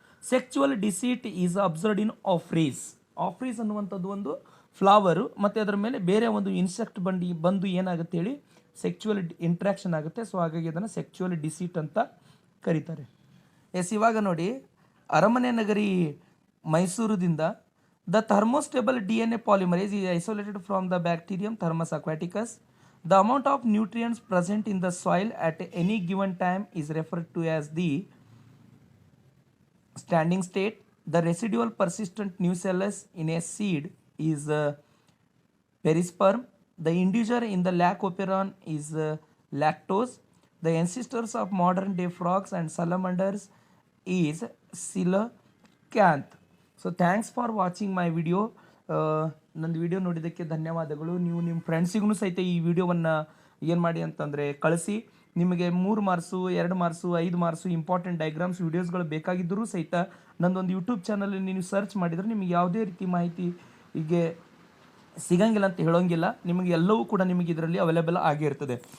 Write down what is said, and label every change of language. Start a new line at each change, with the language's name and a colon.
English: Sexual deceit is observed in Ophrys.
Kannada: ಆಫ್ರೀಸ್ ಅನ್ನುವಂಥದ್ದು ಒಂದು flower, ಮತ್ತು ಅದರ ಮೇಲೆ ಬೇರೆ ಒಂದು ಇನ್ಸೆಕ್ಟ್ ಬಂದು ಏನಾಗುತ್ತೆ ಹೇಳಿ, ಸೆಕ್ಚುವಲ್ ಇಂಟ್ರಾಕ್ಷನ್ ಆಗುತ್ತೆ. ಸೊ ಹಾಗಾಗಿ ಅದನ್ನು ಸೆಕ್ಚುವಲ್ ಡಿಸೀಟ್ ಅಂತ ಕರೀತಾರೆ. ಎಸ್, ಇವಾಗ ನೋಡಿ ಅರಮನೆ ನಗರಿ ಮೈಸೂರುದಿಂದ,
English: The thermostable DNA polymerase is isolated from the bacterium Thermus aquaticus. The amount of nutrients present in the soil at any given time is referred to as the standing state. The residual persistent nucellus in a seed is perisperm. The individual in the lac operon is lactose. The ancestors of modern day frogs and salamanders is coelacanth. So thanks for watching my video.
Kannada: ನಂದು video ನೋಡಿದ್ದಕ್ಕೆ ಧನ್ಯವಾದಗಳು. ನೀವು ನಿಮ್ಮ ಫ್ರೆಂಡ್ಸಿಗೂ ಸಹಿತ ಈ ವಿಡಿಯೋವನ್ನು ಏನು ಮಾಡಿ ಅಂತಂದರೆ ಕಳಿಸಿ. ನಿಮಗೆ 3 marks 2 marks 5 marks important diagrams ವೀಡಿಯೋಸ್ಗಳು ಬೇಕಾಗಿದ್ದರೂ ಸಹಿತ ನನ್ನದೊಂದು ಯೂಟ್ಯೂಬ್ ಚಾನಲಲ್ಲಿ ನೀವು ಸರ್ಚ್ ಮಾಡಿದರೆ ನಿಮಗೆ ಯಾವುದೇ ರೀತಿ ಮಾಹಿತಿ ಹೀಗೆ ಸಿಗಂಗಿಲ್ಲ ಅಂತ ಹೇಳೋಂಗಿಲ್ಲ. ನಿಮಗೆ ಎಲ್ಲವೂ ಕೂಡ ನಿಮಗೆ ಇದರಲ್ಲಿ ಅವೈಲೇಬಲ್ ಆಗಿರ್ತದೆ.